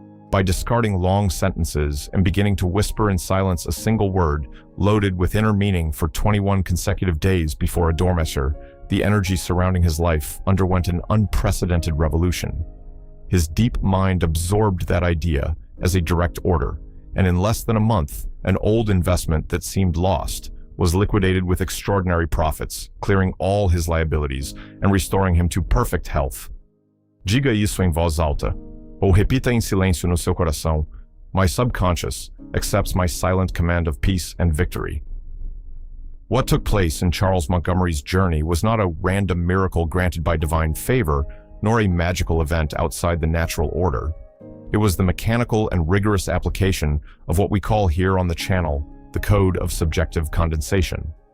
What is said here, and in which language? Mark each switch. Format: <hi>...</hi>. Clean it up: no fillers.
<en>By discarding long sentences and beginning to whisper in silence a single word loaded with inner meaning for 21 consecutive days before a dormitory, the energy surrounding his life underwent an unprecedented revolution. His deep mind absorbed that idea as a direct order, and in less than a month, an old investment that seemed lost was liquidated with extraordinary profits, clearing all his liabilities and restoring him to perfect health.</en> <pt>Diga isso em voz alta, ou repita em silêncio no seu coração.</pt> <en>My subconscious accepts my silent command of peace and victory. What took place in Charles Montgomery's journey was not a random miracle granted by divine favor, nor a magical event outside the natural order. It was the mechanical and rigorous application of what we call here on the channel the code of subjective condensation.</en>